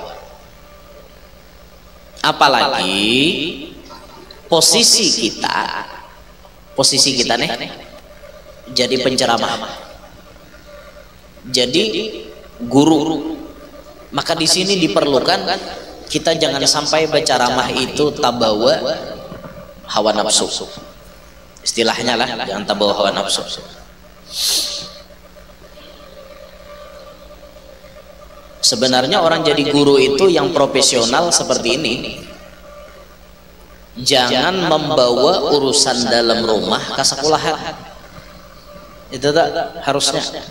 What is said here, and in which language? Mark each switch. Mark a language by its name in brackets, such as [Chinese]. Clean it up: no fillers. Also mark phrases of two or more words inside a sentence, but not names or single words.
[Indonesian] Apalagi posisi kita nih jadi penceramah, jadi guru. Maka di sini diperlukan kita jangan sampai berceramah itu tabawa hawa nafsu. Istilahnya lah, jangan tabawa hawa nafsu. Sebenarnya orang jadi guru itu yang profesional seperti ini, jangan membawa urusan dalam rumah ke sekolahan. Itu tak harusnya.